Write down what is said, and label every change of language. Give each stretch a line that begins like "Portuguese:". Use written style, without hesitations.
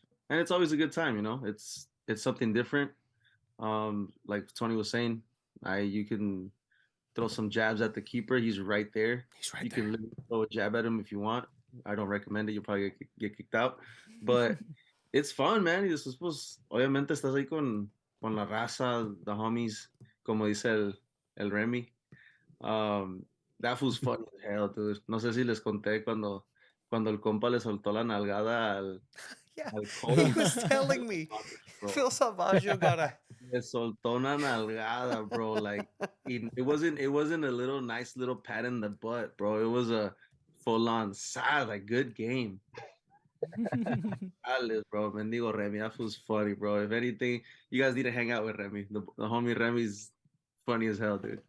English: And it's always a good time, it's something different. Like Tony was saying, you can throw some jabs at the keeper. He's right there. He's right You there. can literally throw a jab at him if you want. I don't recommend it. You'll probably get kicked out. But it's fun, man.
Spanish: Y después, pues, obviamente estás ahí con la raza,
English: the homies,
Spanish: como dice el Remy.
English: Um, that was funny as hell, dude.
Spanish: No sé si les conté cuando el compa le soltó la nalgada
English: Yeah,
Spanish: al
English: he coach. was telling me. Bro. Phil Salvaggio got a.
Spanish: Le soltó una nalgada, bro.
English: Like it wasn't a little nice little pat in the butt, bro. It was a full on sad, like good game. Alice, bro. Mendigo Remy. That was funny, bro. If anything, you guys need to hang out with Remy. The homie Remy's funny as hell, dude.